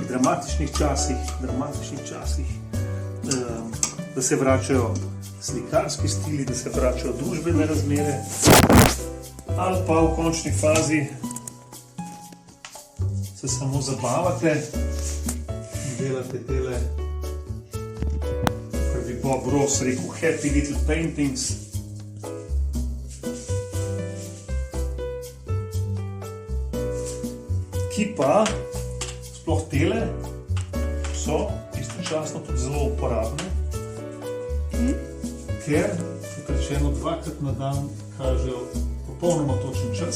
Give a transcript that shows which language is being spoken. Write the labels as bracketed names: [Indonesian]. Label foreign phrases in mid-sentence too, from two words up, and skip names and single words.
[Slovenian] dramatičnih časih, da se vračajo slikarski stili, da se vračajo družbene razmere, ali pa v končni fazi se samo zabavate in delate tele, kar bi Bob Ross rekel, [English] happy little paintings. [Slovenian] Ki pa, sploh tele, so istočasno tudi zelo uporabne, ker, kot rečeno, 2-krat na dan kažejo popolnoma točen čas.